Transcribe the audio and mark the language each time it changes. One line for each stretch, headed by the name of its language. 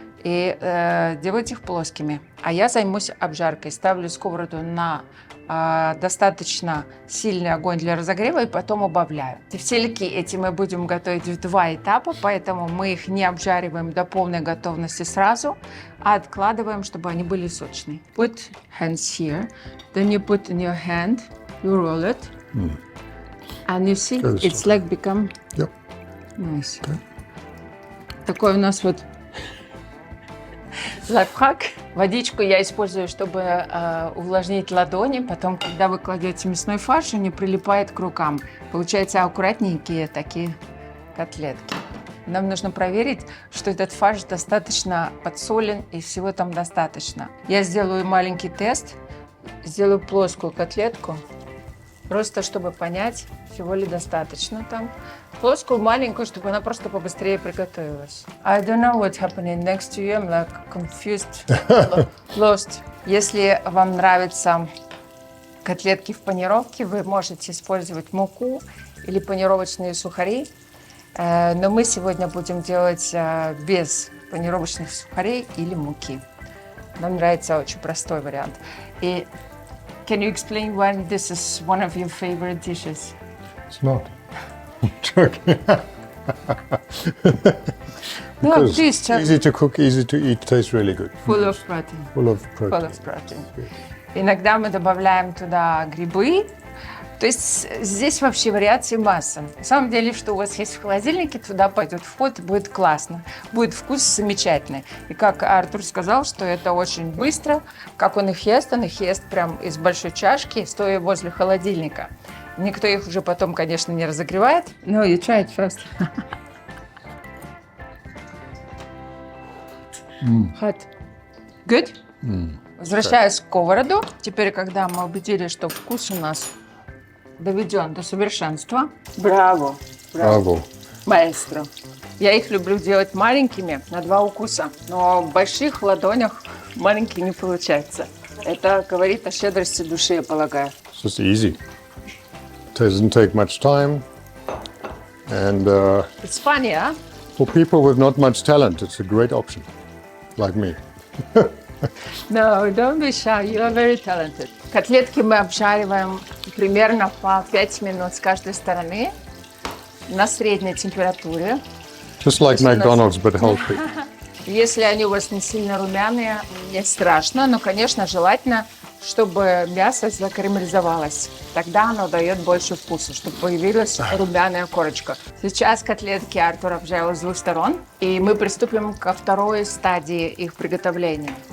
Russian: И делать их плоскими. А я займусь обжаркой. Ставлю сковороду на достаточно сильный огонь для разогрева и потом убавляю. Тефтельки эти мы будем готовить в 2 этапа, поэтому мы их не обжариваем до полной готовности сразу, а откладываем, чтобы они были сочные.
English: Put hands here, then you put in your hand, you roll it, and you see it's like become nice. Okay.
Russian: Такой у нас вот лайфхак. Водичку я использую, чтобы увлажнить ладони. Потом, когда вы кладете мясной фарш, он не прилипает к рукам. Получаются аккуратненькие такие котлетки. Нам нужно проверить, что этот фарш достаточно подсолен и всего там достаточно. Я сделаю маленький тест. Сделаю плоскую котлетку. Просто чтобы понять, всего ли достаточно там. Плоскую, маленькую, чтобы она просто побыстрее приготовилась.
English: I don't know what's happening next to you. I'm like confused, lost.
Russian: Если вам нравятся котлетки в панировке, вы можете использовать муку или панировочные сухари. Но мы сегодня будем делать без панировочных сухарей или муки. Нам нравится очень простой вариант. И
English: can you explain why this is one of your favorite dishes? It's not. I'm joking. No, please. Easy to cook, easy to eat, tastes really good. Full of protein. Full of protein. Full of protein.
Russian: Иногда мы добавляем туда грибы. То есть здесь вообще вариаций масса. На самом деле, что у вас есть в холодильнике, туда пойдет вход, будет классно. Будет вкус замечательный. И как Артур сказал, что это очень быстро. Как он их ест прям из большой чашки, стоя возле холодильника. Никто их уже потом, конечно, не разогревает.
English: No, you try it first. Hot. Good?
Russian: Возвращаю сковороду. Теперь, когда мы убедились, что вкус у нас доведен до совершенства. Браво!
English: Bravo.
Russian: Маэстро. Я их люблю делать маленькими, на 2 укуса. Но в больших ладонях маленькие не получается. Это говорит о щедрости души, я полагаю.
English: It's just easy. It doesn't take much time. And It's funny, а? for people with not much talent, it's a great option. Like me. No, don't be shy. You are very talented.
Russian: Котлетки мы обжариваем примерно по 5 минут с каждой стороны на средней температуре.
English: Just like McDonald's, but healthy.
Russian: Если они у вас не сильно румяные, не страшно, но, конечно, желательно, чтобы мясо закарамелизовалось. Тогда оно дает больше вкуса, чтобы появилась румяная корочка. Сейчас котлетки Артур обжарил с 2 сторон, и мы приступим ко второй стадии их приготовления.